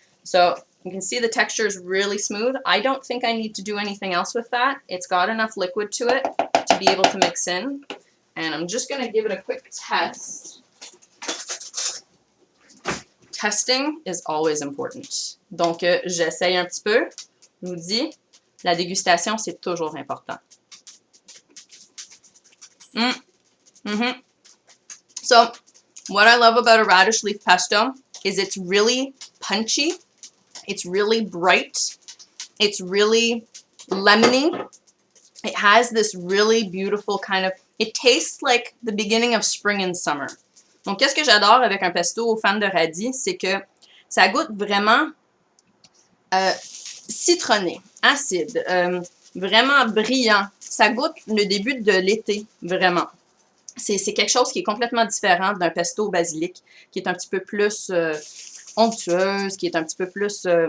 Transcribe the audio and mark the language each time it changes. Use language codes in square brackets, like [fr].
[en] So you can see the texture is really smooth. I don't think I need to do anything else with that. It's got enough liquid to it to be able to mix in. And I'm just going to give it a quick test. Testing is always important. [fr] Donc, j'essaye un petit peu. Je vous dis, la dégustation, c'est toujours important. [en] So, what I love about a radish leaf pesto is it's really punchy. It's really bright. It's really lemony. It has this really beautiful kind of, it tastes like the beginning of spring and summer. [fr] Donc, qu'est-ce que j'adore avec un pesto aux fans de radis, c'est que ça goûte vraiment citronné, acide, vraiment brillant. Ça goûte le début de l'été, vraiment. C'est quelque chose qui est complètement différent d'un pesto au basilic, qui est un petit peu plus onctueuse, qui est un petit peu plus...